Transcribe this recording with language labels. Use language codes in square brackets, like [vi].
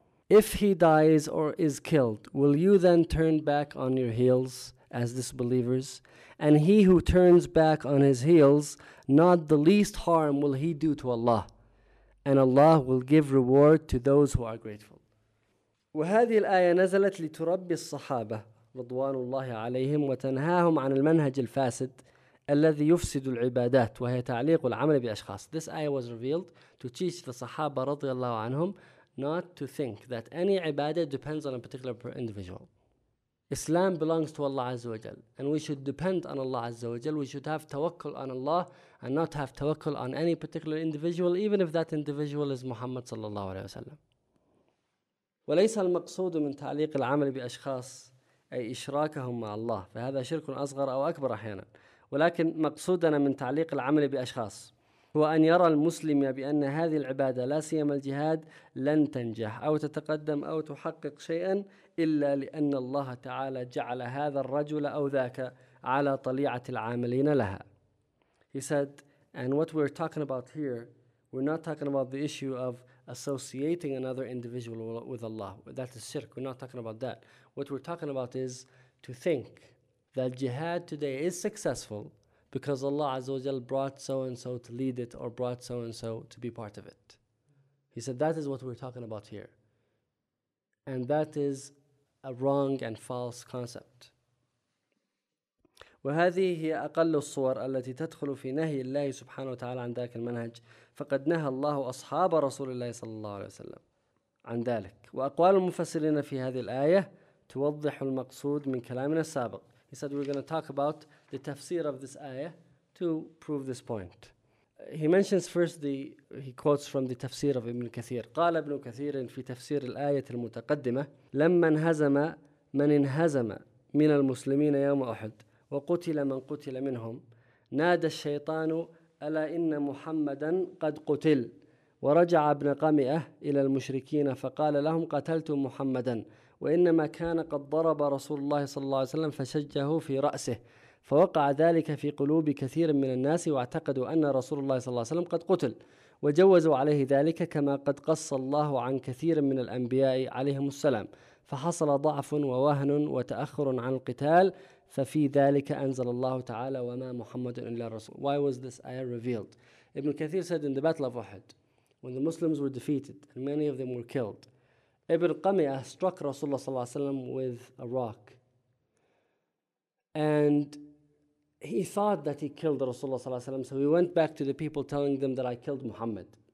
[en] If he dies or is killed, will you then turn back on your heels as disbelievers? And he who turns back on his heels, not the least harm will he do to Allah. And Allah will give reward to those who are grateful. [ar] وهذه الآية نزلت لتربي الصحابة رضوان الله عليهم وتنهاهم عن المنهج الفاسد الذي يفسد العبادات وهي تعليق العمل بأشخاص. [en] This ayah was revealed to teach the Sahaba [ar] رضي الله عنهم [en] not to think that any ibadah depends on a particular individual. Islam belongs to Allah Azza wa Jal, and we should depend on Allah Azza wa Jal. We should have tawakkul on Allah and not have tawakkul on any particular individual, even if that individual is Muhammad sallallahu alayhi wa sallam. [ar] وليس المقصود من تعليق العمل بأشخاص أي إشراكهم مع الله فهذا شرك أصغر أو أكبر أحيانا ولكن مقصودنا من تعليق العمل بأشخاص هو أن يرى المسلم بأن هذه العبادة لا سيما الجهاد لن تنجح أو تتقدم أو تحقق شيئا إلا لأن الله تعالى جعل هذا الرجل أو ذاك على طليعة العاملين لها. [en] He said, and what we're talking about here, we're not talking about the issue of associating another individual with Allah. That is shirk. We're not talking about that. What we're talking about is to think that jihad today is successful because Allah Azza wa Jal brought so-and-so to lead it or brought so-and-so to be part of it. He said that is what we're talking about here. And that is a wrong and false concept. [ar] وهذه هي أقل الصور التي تدخل في نهي الله سبحانه وتعالى عن ذلك المنهج فقد نهى الله أصحاب رسول الله صلى الله عليه وسلم عن ذلك وأقوال المفسرين في هذه الآية توضح المقصود من كلامنا السابق. [en] He said we're going to talk about the tafsir of this ayah to prove this point. He mentions first the, he quotes from the tafsir of Ibn Kathir. [ar] قال ابن كثير في تفسير الآية المتقدمة لما انهزم من انهزم من المسلمين يوم أحد وقتل من قتل منهم نادى الشيطان ألا إن محمدا قد قتل ورجع ابن قمئة إلى المشركين فقال لهم قتلت محمدا وإنما كان قد ضرب رسول الله صلى الله عليه وسلم فشجه في رأسه فوقع ذلك في قلوب كثير من الناس واعتقدوا أن رسول الله صلى الله عليه وسلم قد قتل وجوزوا عليه ذلك كما قد قص الله عن كثير من الأنبياء عليهم السلام فحصل ضعف ووهن وتأخر عن القتال ففي ذلك أنزل الله تعالى وما محمد إلا رسول. [en] Why was this ayah revealed? Ibn Kathir said in the Battle of Uhud, when the Muslims were defeated and many of them were killed, Ibn Qamiyah struck Rasulullah [ar] صلى الله عليه وسلم [en] with a rock. And he thought that he killed Rasulullah [ar] صلى الله عليه وسلم, [en] so he went back to the people telling them that I killed Muhammad.